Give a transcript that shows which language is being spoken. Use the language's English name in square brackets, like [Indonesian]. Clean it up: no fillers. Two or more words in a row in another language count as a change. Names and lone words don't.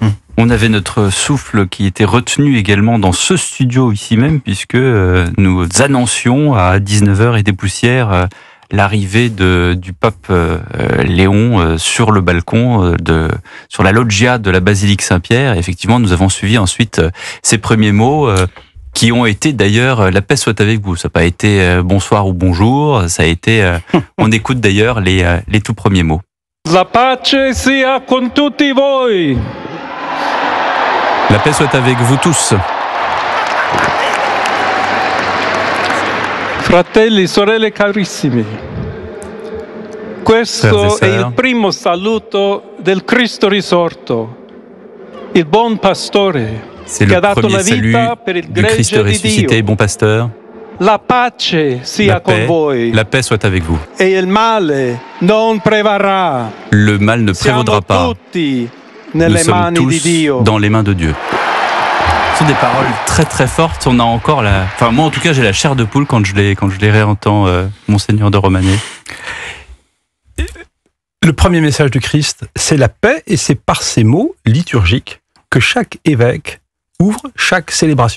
[French] On avait notre souffle qui était retenu également dans ce studio ici même, puisque nous annoncions à 19h et des poussières l'arrivée du pape Léon sur le balcon, sur la loggia de la basilique Saint-Pierre. Et effectivement, nous avons suivi ensuite ses premiers mots, qui ont été d'ailleurs « La paix soit avec vous ». Ça n'a pas été « bonsoir » ou « bonjour », ça a été on écoute d'ailleurs les tout premiers mots. [Italian] La pace sia con tutti voi. [French] La paix soit avec vous tous. [Italian] Fratelli, sorelle carissimi, questo è il primo saluto del Cristo risorto, il buon pastore. [French] C'est le premier salut du Christ ressuscité, bon pasteur. [Italian] La pace sia con voi. [French] La paix soit avec vous. [Italian] E il male non prevarrà. [French] Le mal ne prévaudra pas. Nous sommes tous dans les mains de Dieu. Ce sont des paroles très très fortes. On a encore enfin moi en tout cas j'ai la chair de poule quand je les réentends, Monseigneur de Romanet. Le premier message du Christ, c'est la paix, et c'est par ces mots liturgiques que chaque évêque ouvre chaque célébration.